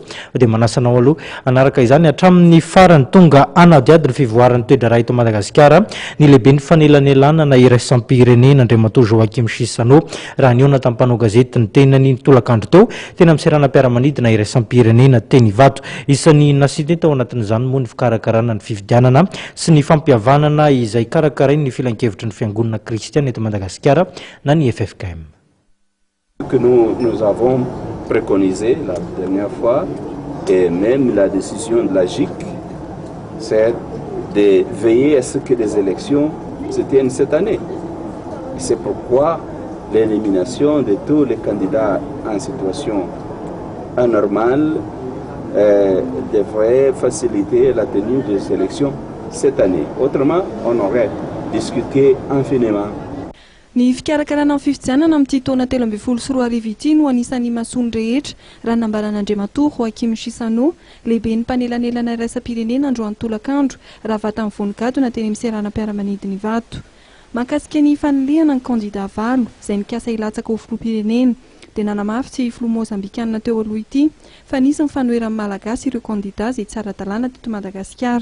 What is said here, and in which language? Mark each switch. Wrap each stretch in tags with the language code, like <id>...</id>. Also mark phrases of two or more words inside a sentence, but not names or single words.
<mg>dia manasanao aloha anaraka izany hatramin'ny farany tonga hanadihady ny fivoaran'ny toe-draharaha eto Madagasikara ny lehiben'ny fanelanelanana iraisam-pirenena Atoa Joaquim Chissano raha nihaona tamin'ny mpanao gazety ny tenany ny tolakandro teo tena miserana-piaramanidina iraisam-pirenena teny vato isan'ny nasiny tao anatin'izany moa ny fikarakarana ny fifidianana sy ny fampihavanana izay karakarainy ny filan-kevitry ny fiangonana kristiana eto Madagasikara na ny FFKM.</mg> <fr>Que nous avons préconisé la dernière fois, et même la décision de la GIC, c'est de veiller à ce que les élections se tiennent cette année. C'est pourquoi l'élimination de tous les candidats en situation anormale devrait faciliter la tenue des élections cette année. Autrement, on aurait discuté infiniment.</fr> <mg>Ny fikarakarana amin'ny fifidianana amin'ity taona telo amby folo sy roa arivo ity no anisan'ny masony rehetra raha nambaran'Andriamanitra Atoa Joaquim Chissano lehiben'ny mpanelanelana iraisam-pirenena androany tolakandro raha vata amin'ny voningadona teny miserana-piaramanidiny vato. Mahakasika ny faniliana ny kandida valo izay mikasa hilatsaka ho filoham-pirenena dia nanamafy tsy filoha mozambikanina teo aloha ity fa nisy ny fanoheran'ny malagasy ireo kandida izay tsara talàna teto Madagasikara.</mg>